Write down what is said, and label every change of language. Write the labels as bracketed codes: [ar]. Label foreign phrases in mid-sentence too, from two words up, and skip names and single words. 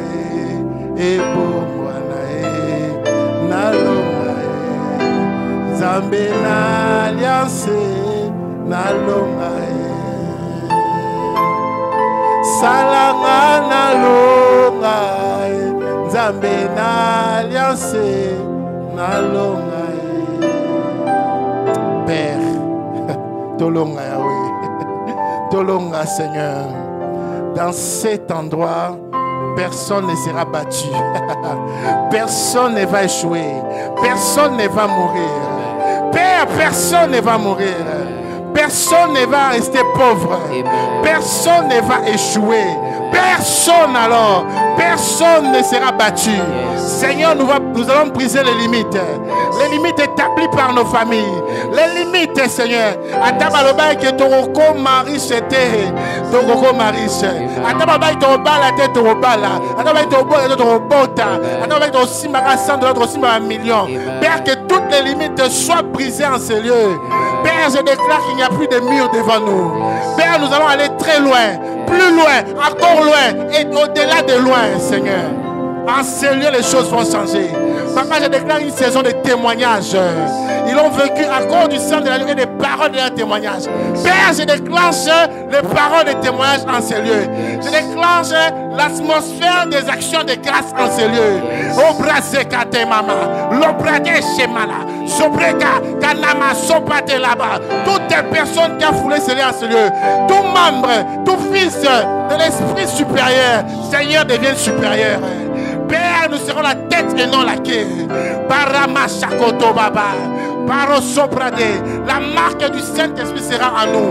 [ln] nalonga Nzambe na alliance nalonga salanga nalonga Nzambe na alliance nalonga Père, te Tolonga Yahweh. Tolonga Seigneur. [fr] Dans cet endroit, personne ne sera battu. Personne ne va échouer. Personne ne va mourir. Père, personne ne va mourir. Personne ne va rester pauvre. Personne ne va échouer. Personne alors. Personne ne sera battu. Seigneur, nous allons briser les limites. Les limites établies par nos familles. Les limites, Seigneur. Atabaloba que Toroko Maris était. Toroko Maris. Atabaloba Torobala tête Torobala. Atabaloba Torobala Torobota. Atabaloba Torobala 100 $, 100 millions. Père, que toutes les limites soient brisées en ces lieux. Père, je déclare qu'il n'y a plus de murs devant nous. Père, nous allons aller très loin, plus loin, encore loin et au-delà de loin, Seigneur. En ces lieux, les choses vont changer. Papa, je déclare une saison de témoignages. Ils ont vécu à cause du sang de la et des paroles de leur témoignage. Père, je déclenche les paroles de témoignage en ces lieux. Je déclenche l'atmosphère des actions de grâce en ces lieux. Obrazekate mama, l'obrade shemala, sobreka, kanama, sopate là-bas. Toutes les personnes qui ont foulé ces lieux en ces lieux, tout membre, tout fils de l'esprit supérieur, Seigneur devient supérieur. Père, nous serons la tête et non la queue. Barama Shakoto Baba. Baro Soprade. La marque du Saint-Esprit sera en nous.